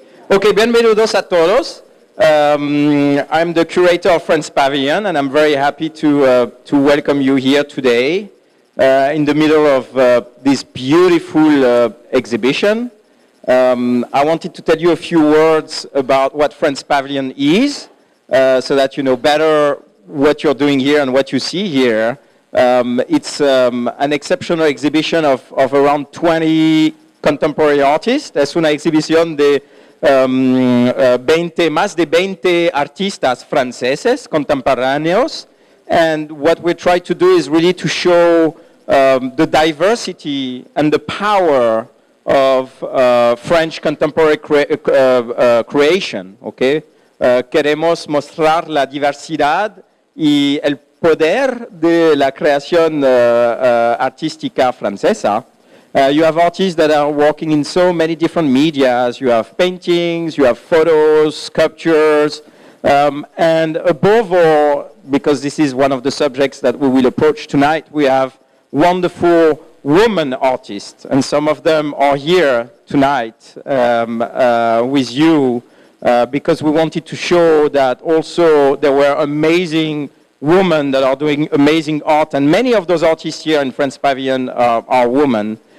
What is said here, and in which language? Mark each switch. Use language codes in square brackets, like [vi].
[es] Okay, bienvenidos a todos. [en] I'm the curator of Friends Pavilion, and I'm very happy to welcome you here today in the middle of this beautiful exhibition. I wanted to tell you a few words about what Friends Pavilion is, so that you know better what you're doing here and what you see here. It's an exceptional exhibition of around 20 contemporary artists. [es] Es una exhibición de más de 20 artistas franceses contemporáneos. [en] And what we try to do is really to show the diversity and the power of French contemporary creation. Okay? [es] Queremos mostrar la diversidad y el poder de la creación artística francesa. [en] You have artists that are working in so many different medias. You have paintings, you have photos, sculptures, and above all, because this is one of the subjects that we will approach tonight, we have wonderful women artists, and some of them are here tonight with you because we wanted to show that also there were amazing women that are doing amazing art, and many of those artists here in Friends Pavilion are women.